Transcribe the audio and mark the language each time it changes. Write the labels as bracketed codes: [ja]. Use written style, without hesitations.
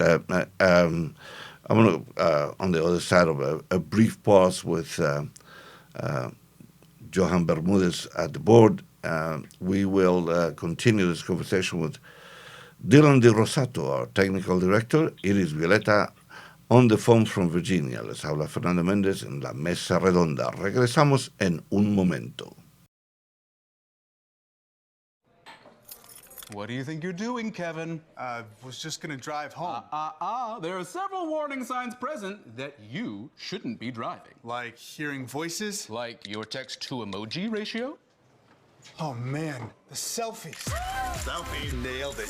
[en] I'm going to, on the other side of a brief pause with Johan Bermudez at the board. We will continue this conversation with Dillon DeRosato, our technical director. It is Violeta on the phone from Virginia. [es] Les habla Fernando Mendez en la Mesa Redonda. Regresamos en un momento. [en] What do you think you're doing, Kevin? Was just gonna drive home. There are several warning signs present that you shouldn't be driving. Like hearing voices? Like your text-to-emoji ratio? Oh man, the selfies. Selfies. Nailed it.